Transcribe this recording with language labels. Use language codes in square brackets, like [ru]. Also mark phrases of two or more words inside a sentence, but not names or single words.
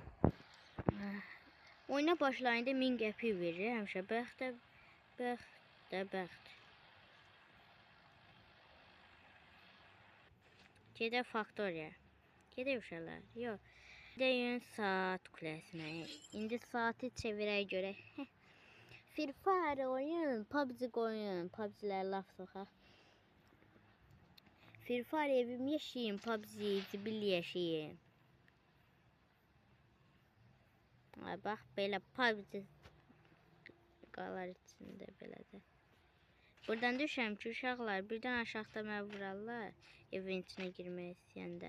[az] Oyuna başlayında 1000 qəpi verir həmişə. Bəxt. Gedək faktoriya. Gedək uşaqlar. Yox. Gedək saat kuləsinə. İndi saati çevirək görək. Free Fire oyun, PUBG oyun. PUBG'lər laf soxaq. Free Fire evim yaşayayım, PUBG zibil yaşayayım. Bax, belə PUBG qalar içində belədir. Buradan düşəm ki, uşaqlar birdən aşağıda mənə vurarlar evin içinə girmək istəyəndə.